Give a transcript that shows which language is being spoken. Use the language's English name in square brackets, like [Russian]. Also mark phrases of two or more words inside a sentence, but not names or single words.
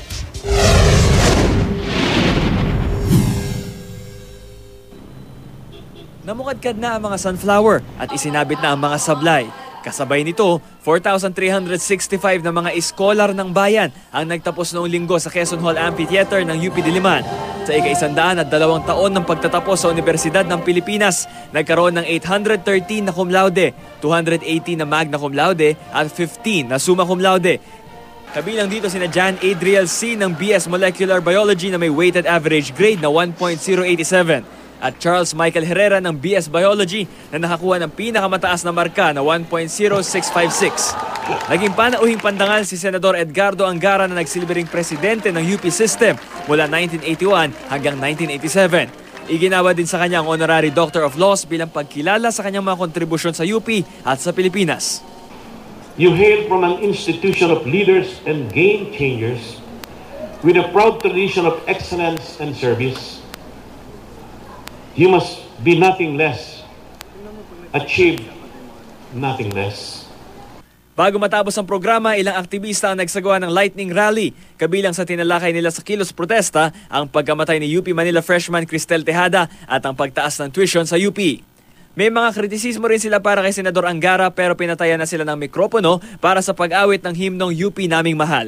[Filipino] Namukadkad na ang mga sunflower at isinabit na ang mga sablay. Kasabay nito, 4,365 na mga iskolar ng bayan ang nagtapos noong linggo sa Quezon Hall Amphitheater ng UP Diliman. Sa ika-102 taon ng pagtatapos sa Universidad ng Pilipinas, nagkaroon ng 813 na [Latin] cum laude, [Filipino] 280 na [Latin] magna cum laude [Filipino] at 15 na [Latin] summa cum laude. [Filipino] Kabilang dito sina Jan Adriel C. ng BS Molecular Biology na may [English] weighted average grade [Filipino] na 1.087 at Charles Michael Herrera ng BS Biology na nakakuha ng pinakamataas na marka na 1.0656. Naging panauhing pandangal si Senador Edgardo Angara na nagsilbing presidente ng UP System mula 1981 hanggang 1987. Iginawa din sa kanya ang [English] Honorary Doctor of Laws [Filipino] bilang pagkilala sa kanyang mga kontribusyon sa UP at sa Pilipinas. [English] You hail from an institution of leaders and game changers with a proud tradition of excellence and service. You must be nothing less, achieve nothing less. [Filipino] Bago matapos ang programa, ilang aktivista ang nagsagawa ng [English] lightning rally. [Filipino] Kabilang sa tinalakay nila sa kilos protesta, ang pagkamatay ni UP Manila freshman Cristel Tejada at ang pagtaas ng tuition sa UP. May mga kritisismo rin sila para kay Senador Angara pero pinatayan na sila ng mikropono para sa pag-awit ng himnong UP Naming Mahal.